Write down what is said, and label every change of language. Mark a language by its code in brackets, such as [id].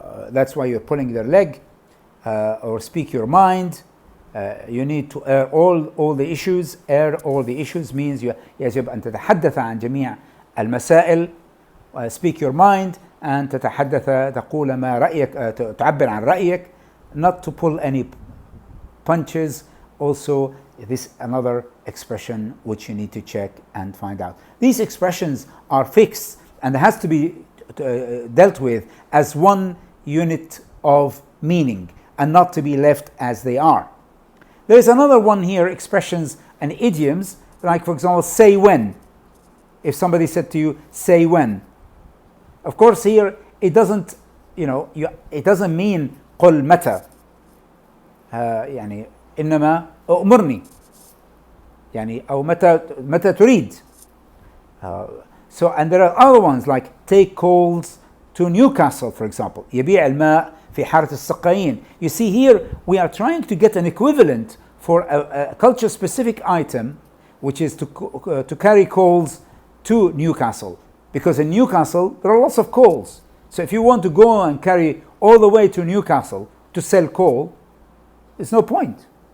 [en] That's why you're pulling their leg, or speak your mind. You need to air all the issues. Air all the issues means [ar] يجب أن تتحدث عن جميع المسائل. [en] Speak your mind and [ar] تتحدث تقول ما رأيك, تعبر عن رأيك. [en] Not to pull any punches. Also, this another expression which you need to check and find out. These expressions are fixed and has to be dealt with as one unit of meaning and not to be left as they are. There is another one here, expressions and idioms, like for example, say when. If somebody said to you, say when. Of course here, it doesn't, it doesn't mean [ar] قل متى. يعني إنما أمرني. يعني أو متى تريد. [en] So, and there are other ones like take coals to Newcastle, for example. [ar] يبيع الماء في حارة السقايين. [en] You see here, we are trying to get an equivalent for a culture-specific item, which is to carry coals to Newcastle. Because in Newcastle, there are lots of coals. So if you want to go and carry all the way to Newcastle to sell coal, there's no point.